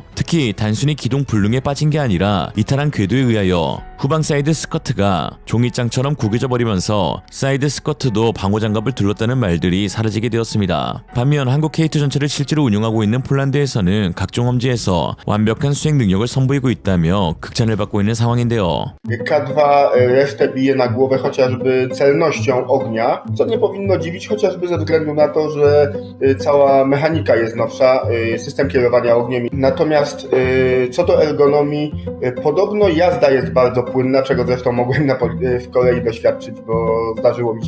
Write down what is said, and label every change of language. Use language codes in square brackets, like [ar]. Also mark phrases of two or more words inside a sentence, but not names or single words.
[ko] 특히 단순히 기동 불능에 빠진 게 아니라 이탈한 궤도에 의하여 후방 사이드 스커트가 종이장처럼 구겨져 버리면서 사이드 스커트도 방호장갑을 둘렀다는 말들이 사라지게 되었습니다. 반면 한국 K2 전차를 실제로 운용하고 있는 폴란드에서는 각종 험지에서 완벽한 수행 능력을 선보이고 있다며 극찬을 받고 있는 상황인데요. [pl] K2 resztę bije na głowę chociażby celnością ognia, co nie powinno dziwić chociażby ze względu na to, że cała mechanika jest nowsza, system kierowania ogniem. Natomiast co do ergonomii, podobno jazda jest bardzo płynna, czego zresztą mogłem w kolei doświadczyć, bo zdarzyło mi się.